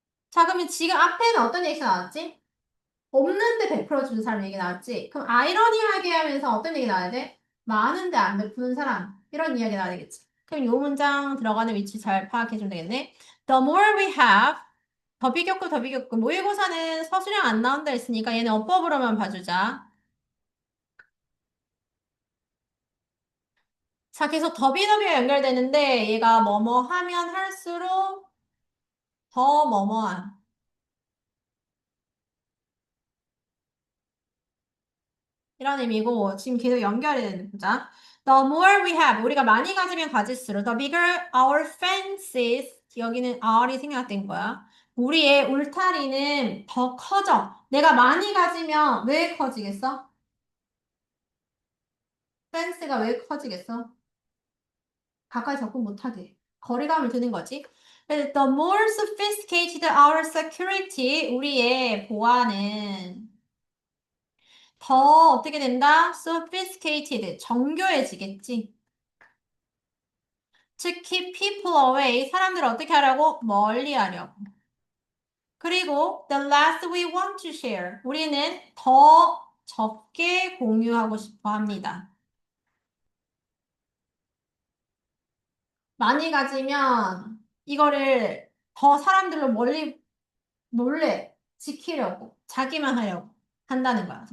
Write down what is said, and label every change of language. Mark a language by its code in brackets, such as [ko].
[ko] 자, 그러면 지금 앞에는 어떤 얘기가 나왔지? 없는데 베풀어 주는 사람 얘기 나왔지? 그럼 아이러니하게 하면서 어떤 얘기 나와야 돼? 많은데 안 베푸는 사람. 이런 이야기 나와야 되겠지? 그럼 요 문장 들어가는 위치 잘 파악해주면 되겠네. [en] The more we have, [ko] 더 비교급. 모의고사는 서술형 안 나온다 했으니까 얘는 어법으로만 봐주자. 자, 계속 더비더비가 연결되는데 얘가 뭐뭐 하면 할수록 더 뭐뭐한 이런 의미고 지금 계속 연결이 되는 거자. [en] The more we have [ko] 우리가 많이 가지면 가질수록 [en] the bigger our fences [ko] 여기는 our이 생략된 거야. 우리의 울타리는 더 커져. 내가 많이 가지면 왜 커지겠어? 펜스가 왜 커지겠어? 가까이 접근 못하게. 거리감을 두는 거지. 그래서 [en] The more sophisticated our security, [ko] 우리의 보안은 더 어떻게 된다? sophisticated, 정교해지겠지. [en] To keep people away, [ko] 사람들을 어떻게 하려고? 멀리 하려고. 그리고 [en] the less we want to share, [ko] 우리는 더 적게 공유하고 싶어 합니다. 많이 가지면 이거를 더 사람들로 멀리 몰래 지키려고, 자기만 하려고 한다는 거야.